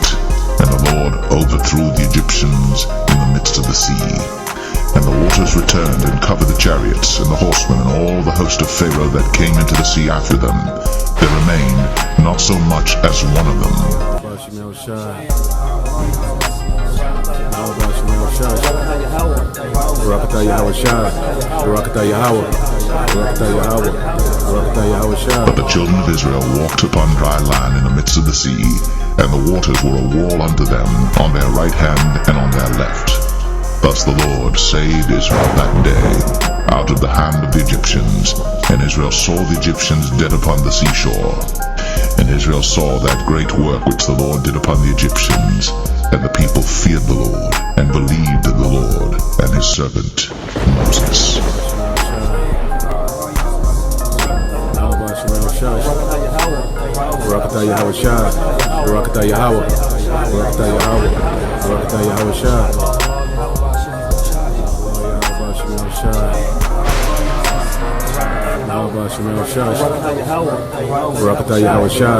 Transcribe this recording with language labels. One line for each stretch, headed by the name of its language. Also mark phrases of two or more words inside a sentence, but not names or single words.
English: And the Lord overthrew the Egyptians in the midst of the sea. And the waters returned and covered the chariots, and the horsemen, and all the host of Pharaoh that came into the sea after them. There remained not so much as one of them. Barakatah Yahweh Shai, Barakatah Yahweh. Barakatah Yahweh. Barakatah Yahweh Shah. But the children of Israel walked upon dry land in the midst of the sea, and the waters were a wall unto them on their right hand and on their left. Thus the Lord saved Israel that day out of the hand of the Egyptians, and Israel saw the Egyptians dead upon the seashore. And Israel saw that great work which the Lord did upon the Egyptians, and the people feared the Lord, and believed in the Lord and his servant Moses. Barakatah Yahweh Shah. Barakatah Yahweh. Barakatah Yahweh. Barakatah Yahweh Shah. Barakatah Yahweh Shah.